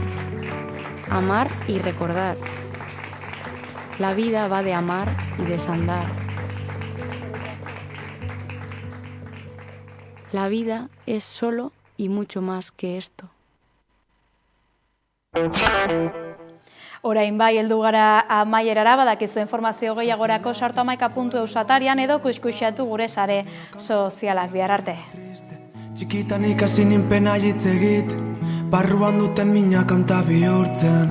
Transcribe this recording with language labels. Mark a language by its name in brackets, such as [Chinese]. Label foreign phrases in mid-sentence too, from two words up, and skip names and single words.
[Spanish] Amar y recordar. La vida va de amar y desandar. La vida es solo y mucho más que esto. [Basque] Orain bai, heldu gara amaierara, badakizu informazio gehiagorako sartu amaika.eus atarian edo kuskusiatu gure sare sozialak. Bihar arte. Txikitan ikasi ninpen hitz egit, barruan duten mina kanta bihurtzen.